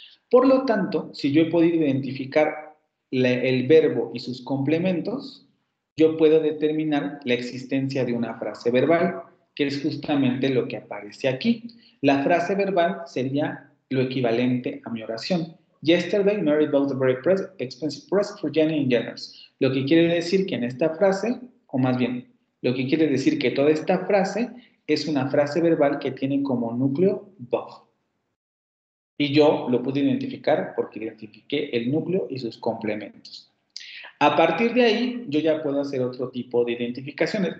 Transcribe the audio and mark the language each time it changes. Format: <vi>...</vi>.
<es>Por lo tanto, si yo he podido identificar el verbo y sus complementos, yo puedo determinar la existencia de una frase verbal, que es justamente lo que aparece aquí. La frase verbal sería lo equivalente a mi oración.</es> <en>Yesterday, Mary bought a very expensive present for Jenny and Jenners.</en> <es>Lo que quiere decir que en esta frase, o más bien, lo que quiere decir que toda esta frase es una frase verbal que tiene como núcleo bought. Y yo lo pude identificar porque identifiqué el núcleo y sus complementos. A partir de ahí, yo ya puedo hacer otro tipo de identificaciones.</es>